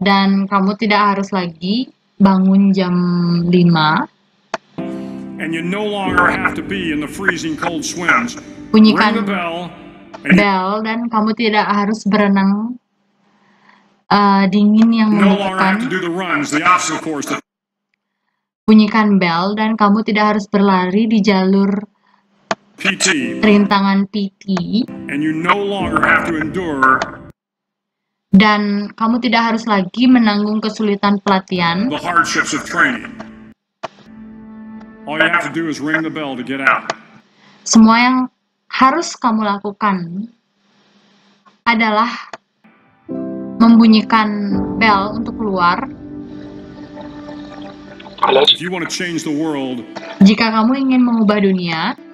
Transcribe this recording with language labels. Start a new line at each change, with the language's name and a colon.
Indonesian: dan kamu tidak harus lagi bangun jam 5.
English: and you no longer have to be in the freezing cold swims. Ring the
Indonesian: Bunyikan
English: bell, and you
Indonesian: bel dan kamu tidak harus berenang dingin yang
English: no longer have to do the runs, the obstacle course.
Indonesian: Bunyikan bel dan kamu tidak harus berlari di jalur
English: PT,
Indonesian: rintangan PT,
English: and you no longer have to endure
Indonesian: dan kamu tidak harus lagi menanggung kesulitan pelatihan.
English: the hardships of training. All you have to do is ring the bell to get out.
Indonesian: Semua yang harus kamu lakukan adalah membunyikan bel untuk keluar.
English: If you want to change the world,
Indonesian: Jika kamu ingin mengubah dunia,